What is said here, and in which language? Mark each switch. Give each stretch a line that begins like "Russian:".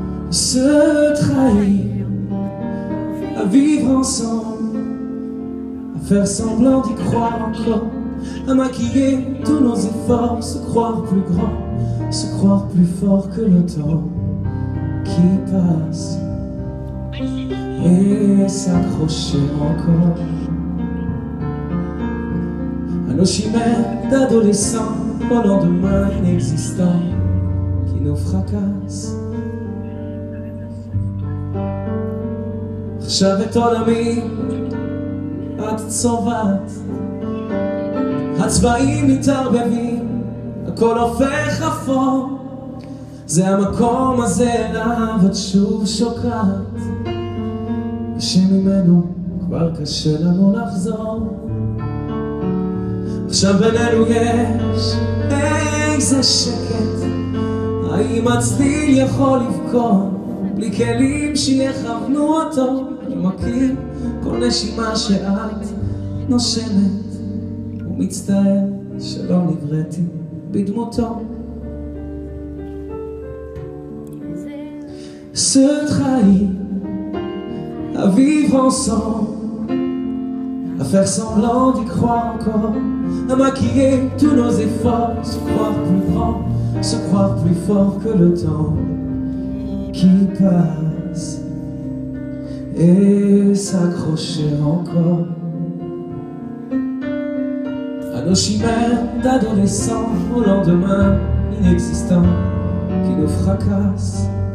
French: Se trahir, à vivre ensemble, à faire semblant d'y croire encore, à maquiller tous nos efforts, se croire plus grand, se croire plus fort que le temps qui passe, et s'accrocher encore à nos chimères d'adolescents, au lendemain inexistant qui nous fracasse.
Hebrew: חשבת עולמי, את צובעת, הצבעים מתערבבים, הכל הופך אפור, זה המקום הזה אליו את שוב שוקעת, ושממנו כבר קשה לנו לחזור. עכשיו בינינו יש איזה שקט, האם הצליל יכול לבכות בלי כלים שיכוונו אותו? אני מכיר כל נשימה שאת נושמת ומצטער שלא נבראתי בדמותו.
French: Se trahir, à vivre ensemble, à faire semblant d'y croire encore, à maquiller tous nos efforts, se croire plus grand, se croire plus fort que le temps qui passe, et s'accrocher encore à nos chimères d'adolescents, au lendemain inexistant qui nous fracasse.